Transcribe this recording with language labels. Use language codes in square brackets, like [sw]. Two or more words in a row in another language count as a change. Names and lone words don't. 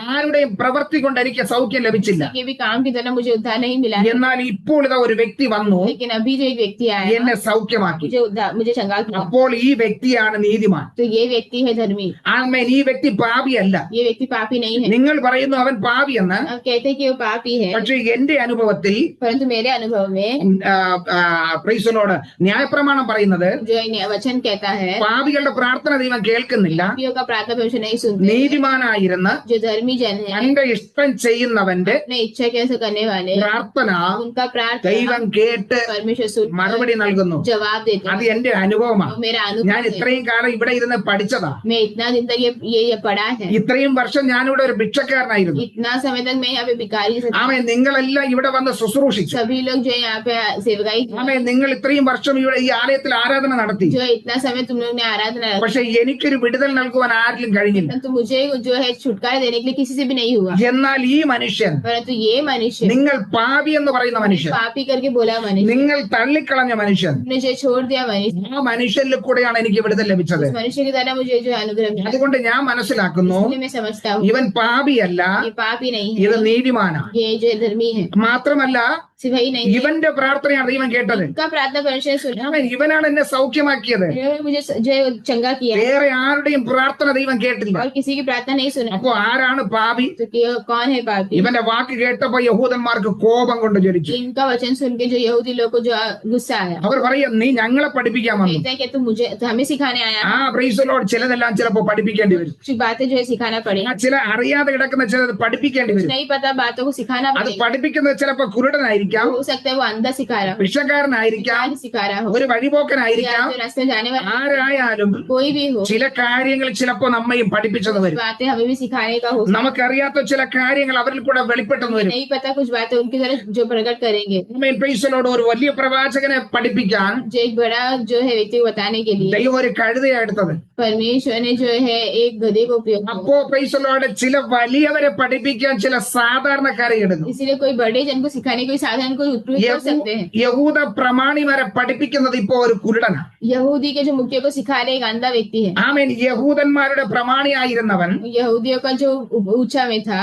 [ml] ആരുടെയും പ്രവൃത്തി കൊണ്ട് എനിക്ക് സൗഖ്യം ലഭിച്ചില്ല. [hi] किसी के भी काम की तरह मुझे उद्धार नहीं मिला है। [ml] എന്നാൽ ഇപ്പോൾ ഇതാ ഒരു വ്യക്തി വന്നു, [hi] लेकिन अभी जो एक व्यक्ति आया [ml] എന്നെ സൗഖ്യമാക്കി. [hi] मुझे चंगा किया, [ml] അപ്പോൾ ഈ വ്യക്തിയാണ് നീതിമാൻ. [hi] तो ये व्यक्ति है धर्मी, [ml] ആമേൻ. ഈ വ്യക്തി പാപിയല്ല. [hi] ये व्यक्ति पापी नहीं है। [ml] നിങ്ങൾ പറയുന്നു അവൻ പാപിയെന്ന്, [hi] अब कहते हैं कि वो पापी है, [ml] പക്ഷെ എന്റെ അനുഭവത്തിൽ [hi] परंतु मेरे अनुभव में [ml] പ്രൈസലോട് ന്യായപ്രമാണം പറയുന്നത്, [hi] जो ये वचन कहता है [ml] പാപികളുടെ പ്രാർത്ഥന ദൈവം കേൾക്കുന്നില്ല, [hi] पापियों का प्रार्थना परमेश्वर नहीं सुनते, [ml] നീതിമാനായിരുന്ന [hi] जो धर्मी जन है [ml] തന്റെ ഇഷ്ടം ചെയ്യുന്നവന്റെ [hi] अपने इच्छा कैसे करने वाले, [ml] പ്രാർത്ഥന [hi] उनका प्रार्थना [ml] ദൈവം കേട്ട് [hi] परमेश्वर सुन [ml] മറുപടി നൽകുന്നു. [hi] जवाब देते [ml] അത് [hi] हैं। [ml] എന്റെ അനുഭവമാണ്. [hi] वो मेरा [ml] ഞാൻ [hi] अनुभव है, [ml] ഇത്രയും കാലം ഇവിടെ ഇരുന്ന് പഠിച്ചതാ. [hi] मैं इतना दिन तक ये पढ़ा है, [ml] ഇത്രയും വർഷം ഞാനിവിടെ ഒരു ഭിക്ഷക്കാരനായിരുന്നു. [hi] इतना समय तक मैं यहाँ पे भिखारी से, [ml] ആമേൻ. നിങ്ങളെല്ലാം ഇവിടെ വന്ന് ശുശ്രൂഷിച്ചു. [hi] सभी लोग जो यहाँ पे सेवकाई की, [ml] ആമേൻ. നിങ്ങൾ ഇത്രയും വർഷം ഇവിടെ ഈ ആലയത്തിൽ ആരാധന നടത്തി. [hi] जो इतना समय तुम लोग ने आराधना रखी, [ml] പക്ഷെ എനിക്കൊരു വിടുതൽ നൽകുവാൻ ആരിലും കഴിഞ്ഞില്ല. [hi] परंतु मुझे जो है छुटकारा देने के लिए किसी से भी नहीं हुआ। [ml] എന്നാൽ ഈ മനുഷ്യൻ, [hi] परंतु ये मनुष्य, [ml] നിങ്ങൾ പാപി എന്ന് പറയുന്ന മനുഷ്യൻ, [hi] पापी करके बोला मनुष्य, [ml] നിങ്ങൾ തള്ളിക്കളഞ്ഞ മനുഷ്യൻ, [hi] ने जो छोड़ दिया मनुष्य, [ml] ആ മനുഷ്യനിൽ കൂടെയാണ് എനിക്ക് വിടുതൽ ലഭിച്ചത്. [hi] उस मनुष्य की तरह मुझे जो अनुग्रह मिला, [ml] അതുകൊണ്ട് ഞാൻ മനസ്സിലാക്കുന്നു, [hi] इसलिए मैं समझता हूँ [ml] ഇവൻ പാപിയല്ല, [hi] ये पापी नहीं [ml] ഇത് [hi] है, [ml] നീതിമാനാണ്. [hi] ये जो धर्मी है, [ml] മാത്രമല്ല [hi] सिर्फ वही नहीं है, [ml] ഇവന്റെ പ്രാർത്ഥനയാണ് ദൈവം കേട്ടത്. [hi] का प्रार्थना परमेश्वर ने सुना, [ml] ആമേൻ. ഇവനാണ് എന്നെ സൗഖ്യമാക്കിയത്. [hi] इन्होंने मुझे जो है चंगा किया, [ml] വേറെ ആരുടെയും പ്രാർത്ഥന ദൈവം കേട്ടില്ല. [hi] और किसी की प्रार्थना नहीं सुना। [ml] അപ്പോ ആരാണ് പാപി? [hi] तो कौन है पापी? [ml] ഇവന്റെ വാക്ക് കേട്ടപ്പോ യഹൂദന്മാർക്ക് കോപം കൊണ്ട് ജ്വലിച്ചു. [hi] इनका वचन सुन के जो यहूदी लोग को जो गुस्सा आया, [ml] അവർ പറയും, നീ ഞങ്ങളെ പഠിപ്പിക്കാൻ വന്നു. [hi] कहते हैं कि तो हमें सिखाने आया, [en] Praise the Lord. [ml] ചിലതെല്ലാം ചിലപ്പോ പഠിപ്പിക്കേണ്ടി വരും. [hi] कुछ बातें जो है सिखाना पड़े, [ml] ചില അറിയാതെ കിടക്കുന്ന ചിലത് പഠിപ്പിക്കേണ്ടി [hi] कुछ [ml] വരും. [hi] नहीं पता बातों को सिखाना [ml] അത് [hi] पड़ेगा, [ml] പഠിപ്പിക്കുന്നത് ചിലപ്പോ കുരുടനായിരിക്കും. ഭിക്ഷക്കാരനായിരിക്കാം, [hi] हो सकता है वो अंधा सिखा रहा हो, [ml] ഭിക്ഷക്കാരനായിരിക്കാം, [hi] भिखारी सिखा रहा हो, [ml] ഒരു [hi] या [ml] വഴിപോക്കനായിരിക്കാം. [hi] जो रास्ते में जाने वाला [ml] ആരായാലും [hi] कोई भी हो, [ml] ചില കാര്യങ്ങൾ ചിലപ്പോ നമ്മയും പഠിപ്പിച്ചെന്ന് [hi] कुछ [ml] വരും. [hi] बातें हमें भी सिखाने का हो सकता [ml] നമുക്കറിയാത്ത ചില കാര്യങ്ങൾ അവരിൽ കൂടെ വെളിപ്പെട്ടെന്ന് [hi] है, [ml] വരും. [hi] नहीं पता कुछ बातें उनकी तरफ जो प्रकट करेंगे, [ml] പ്രൈസലോട് ഒരു വലിയ പ്രവാചകനെ പഠിപ്പിക്കാൻ [hi] जो एक बड़ा जो है व्यक्ति को बताने के लिए [ml] ദൈവം ഒരു കഴുതയാണ് എടുത്തത്. [hi] परमेश्वर ने जो है एक गधे को उपयोग किया। [ml] അപ്പോ പ്രൈസലോട് ചില വലിയവരെ പഠിപ്പിക്കാൻ ചില സാധാരണക്കാരെ ഇടുന്നു. [hi] इसीलिए कोई बड़े जन को सिखाने कोई साधन को उपयोग कर सकते हैं। [ml] യഹൂദ പ്രമാണിമാരെ പഠിപ്പിക്കുന്നത് ഇപ്പോ ഒരു കുരുടനാണ്. [hi] यहूदी के जो मुखिया को सिखा रहे एक अंधा व्यक्ति है। [ml] ആമേൻ. യഹൂദന്മാരുടെ പ്രമാണിയായിരുന്നവൻ [hi] यहूदियों का जो ऊंचा में था,